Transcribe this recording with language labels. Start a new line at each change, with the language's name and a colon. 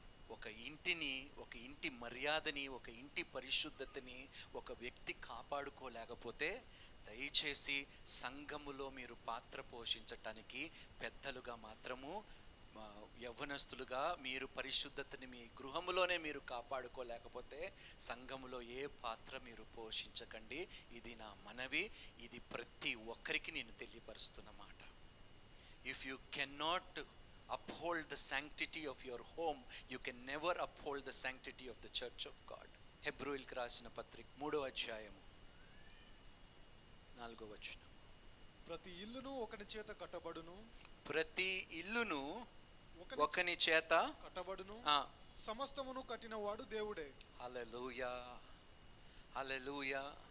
Telugu: ఒక ఇంటి మర్యాదని, ఒక ఇంటి పరిశుద్ధతని ఒక వ్యక్తి కాపాడుకోలేకపోతే దయచేసి సంఘములో మీరు పాత్ర పోషించటానికి పెద్దలుగా మాత్రము, యవ్వనస్తులుగా మీరు పరిశుద్ధతని మీ గృహములోనే మీరు కాపాడుకోలేకపోతే సంఘములో ఏ పాత్ర మీరు పోషించకండి. ఇది నా మనవి, ఇది ప్రతి ఒక్కరికి నేను తెలియపరుస్తున్న మాట.
English: If you cannot uphold the sanctity of your home, you can never uphold the sanctity of the church of God.
Telugu: హెబ్రోయులకు రాసిన పత్రిక 3వ అధ్యాయము 4వ వచనం. ప్రతి ఇల్లును ఒకని చేత కట్టబడును, ప్రతి ఇల్లును ఒకని చేత కట్టబడును, సమస్తమును కట్టినవాడు దేవుడే. హల్లెలూయా, హల్లెలూయా.